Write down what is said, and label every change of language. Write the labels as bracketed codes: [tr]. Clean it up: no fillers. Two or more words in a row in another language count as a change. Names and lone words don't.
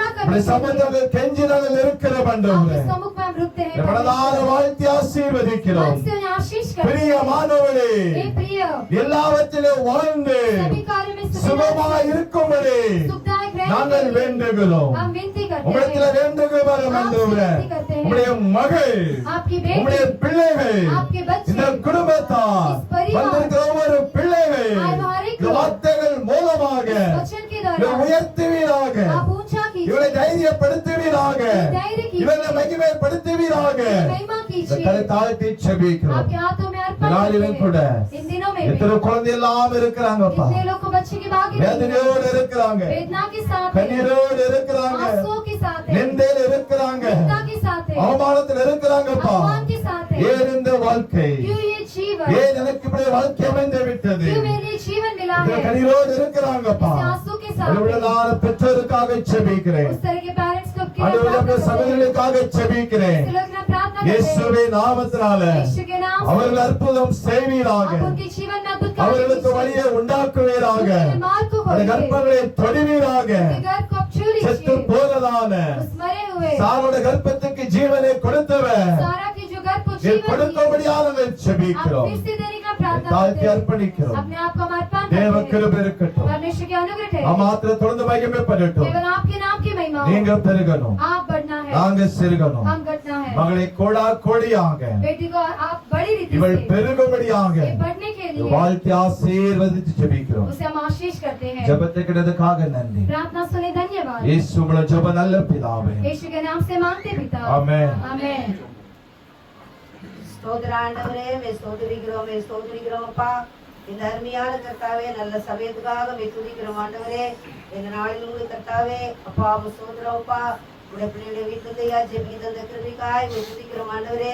[ta] இப்படி [hi] करने के लिए [ta] சமுத்திரத்தில் கெஞ்சி நாங்கள் இருக்கிற ஆண்டவரே. [hi] आपके सम्मुख में हम रुकते हैं। [ta] மனதார வாழ்த்தி ஆசீர்வதிக்கிறோம். [hi] मन से उन्हें आशीष करते हैं। [ta] பிரியமானவரே, [hi] हे प्रिय, [ta] எல்லாவற்றிலும் வாழ்ந்து [hi] सभी कार्य में [ta] சுகமாய் இருக்கும்படி [hi] सुखदायक रहने [ta] நாங்கள் [hi] के लिए [ta] வேண்டுகிறோம். [hi] हम विनती करते [ta] உம்மிடத்தில் [hi] हैं। [ta] வேண்டுகிறோம் ஆண்டவரே. உம்முடைய மகள், [hi] आपकी [ta] உம்முடைய [hi] बेटी, [ta] பிள்ளைகள், [hi] आपके बच्चे, [ta] இந்த குடும்பத்தார், [hi] इस परिवार, [ta] வந்திருக்கிற ஒவ்வொரு பிள்ளைகள் [hi] हमारे [ta] இந்த வார்த்தைகள் மூலமாக [hi] वचन के [ta] இவரை [hi] दौरान [ta] உயர்த்துவீராக, [hi] आप ऊंचा [ta] இவரை [hi] कीजिए, [ta] தைரியப்படுத்துவீராக, [hi] धैर्य कीजिए, [ta] இவரை மகிமைப்படுத்துவீராக. [hi] महिमा [ta] இந்த [hi] कीजिए। [ta] கரை தாழ்த்தி செபிக்கிறோம். [hi] आपके हाथों में [ta] இந்த [hi] अर्पण [ta] நாளிலும் [hi] करते [ta] கூட [hi] हैं। इन दिनों में भी [ta] எத்தனை குழந்தை எல்லாம் இருக்கிறாங்கப்பா, [hi] कितने लोग को बच्चे की बागी [ta] வேதனையோடு இருக்கிறாங்க, [hi] वेदना के साथ है, [ta] கண்ணீரோடு இருக்கிறாங்க, [hi] आंसुओं के साथ है, [ta] நிந்தையில் இருக்கிறாங்க, [hi] चिंता के साथ है, [ta] அவமானத்தில் இருக்கிறாங்கப்பா. [hi] अपमान के साथ है। [ta] ஏன் இந்த வாழ்க்கை, [hi] क्यों ये जीवन, [ta] ஏன் எனக்கு இப்படி வாழ்க்கை அமைந்து விட்டது, [hi] क्यों मेरे लिए जीवन मिला [ta] இந்த [hi] है, [ta] கண்ணீரோடு இருக்கிறாங்கப்பா. [hi] इस आंसू के साथ है। [ta] அலுவலான பெற்றோருக்காக செபிக்கிறேன். [hi] उस तरह के पेरेंट्स को [ta] அலுவலக சகோதரர்களுக்காக செபிக்கிறேன். [hi] प्रार्थना करते हैं। [ta] இயேசுவின் நாமத்தினால [hi] यीशु के नाम से [ta] அவர்கள் அற்புதம் செய்வீராக, [hi] आप उनके जीवन में अद्भुत कार्य [ta] அவர்களுக்கு [hi] कीजिए। [ta] வழியை உண்டாக்குவீராக, [hi] उनके मार्ग को [ta] அந்த [hi] खोलिए, [ta] கற்பங்களை தொடுவீராக. [hi] उनके गर्भ को आप छू क्यों [ta] செத்து [hi] लीजिए [ta] போனதான [hi] उस मरे हुए [ta] சாரோட கர்ப்பத்துக்கு ஜீவனை கொடுத்தவர் [hi] सारा की जो गर्भ को [ta] நீ [hi] जीवन दी [ta] கொடுக்கும்படியாக [hi] आप [ta] செபிக்கிறோம் [hi] फिर से देने का प्रार्थना [ta] தாழ்த்தி [hi] करते हैं [ta] அர்ப்பணிக்கிறோம் [hi] अपने आप को समर्पण [ta] தேவ [hi] करते हैं [ta] கிருபை இருக்கட்டும் [hi] परमेश्वर की अनुग्रह है [ta] மாத்திர தொடர்ந்து மகிமைப்படட்டும் [hi] केवल आपके नाम की महिमा हो [ta] நீங்க பெருகணும் [hi] आप बढ़ना है [ta] நாங்க சிறுகணும் [hi] हम घटना है [ta] மகளை கோடா கோடியாக [hi] बेटी को आप बड़ी रीति [ta] இவள் [hi] से [ta] பெருகும்படியாக [hi] ये बढ़ने के लिए [ta] வாழ்த்தி ஆசீர்வதித்து ஜெபிக்கிறோம் [hi] उसे हम आशीष करते हैं [ta] ஜெபத்தை கேட்டதுக்காக நன்றி [hi] प्रार्थना सुने धन्यवाद [ta] இயேசு உம்முடைய ஜெப நல்ல பிதாவே [hi] यीशु के नाम से मांगते पिता [ta] ஆமென் [hi] आमेन [ta] ஸ்தோத்திர ஆண்டவரே ஸ்தோத்திரிக்கிறோம் அப்பா. இந்த அருமையான கர்த்தாவே நல்ல சமயத்துக்காக துதிக்கிறோம் ஆண்டவரே. இந்த நாளில் உங்களுக்கு கர்த்தாவே அப்பா ஸ்தோத்திரம்ப்பா. உடைய பிள்ளைகளை வீட்டுலையா ஜெபிக்க தந்த கிருபைக்காய் துதிக்கிறோம் ஆண்டவரே.